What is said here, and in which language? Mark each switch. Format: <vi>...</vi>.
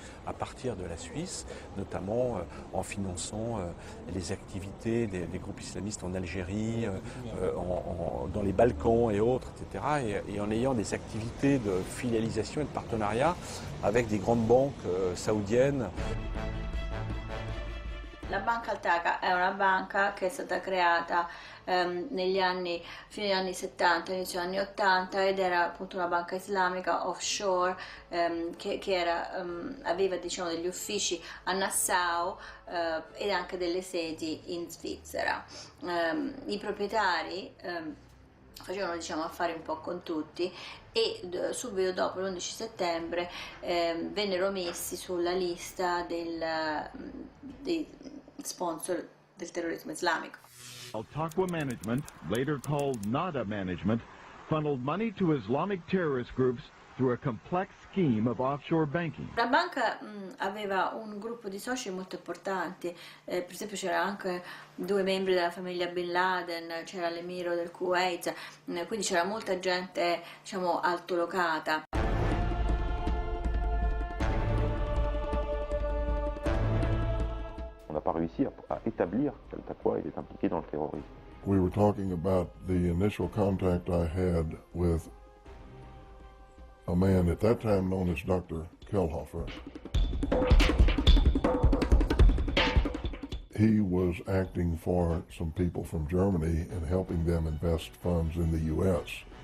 <fr>à partir de la Suisse, notamment en finançant les activités des groupes islamistes en Algérie, dans les Balkans et autres, etc. Et en ayant des activités de filialisation et de partenariat avec des grandes banques saoudiennes.</fr> <it>La banca Al-Qaida è una banca che è stata creata fine degli anni 70, inizio anni 80, ed era appunto una banca islamica offshore che aveva diciamo degli uffici a Nassau ed anche delle sedi in Svizzera. I proprietari facevano diciamo affari un po' con tutti e subito dopo l'11 settembre vennero messi sulla lista dei sponsor del terrorismo islamico.</it> <en>Al-Taqwa Management, later called Nada Management, funneled money to Islamic terrorist groups through a complex scheme of offshore banking.</en> <it>La banca aveva un gruppo di soci molto importanti, per esempio c'era anche 2 membri della famiglia Bin Laden, c'era l'emiro del Kuwait, quindi c'era molta gente diciamo altolocata.</it> <fr>On n'a pas réussi à établir qu'Al-Taqwa est impliqué dans le terrorisme.</fr> <en>We were talking about the initial contact I had with a man at that time known as Dr. Kellhofer. He was acting for some people from Germany and helping them invest funds in the U.S.</en>